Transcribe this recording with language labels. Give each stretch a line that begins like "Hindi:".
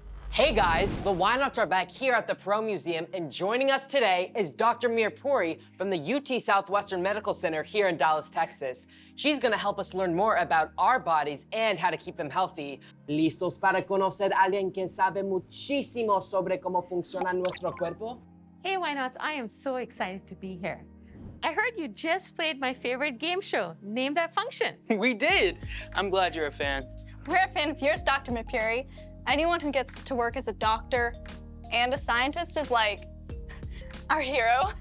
English: Hey guys, the Whynauts are back here at the Perot Museum, and joining us today is Dr. Mirpuri from the UT Southwestern Medical Center here in Dallas, Texas. She's gonna help us learn more about our bodies and how to keep them healthy.
Spanish: ¿Listos para conocer a alguien quien sabe muchísimo sobre cómo funciona nuestro cuerpo?
English: Hey, Whynauts, I am so excited to be here. I heard you just played my favorite game show, Name That Function. We did. I'm glad you're a fan. We're a fan of yours, Dr. Mirpuri. Anyone who gets to work as a doctor and a scientist is like our hero.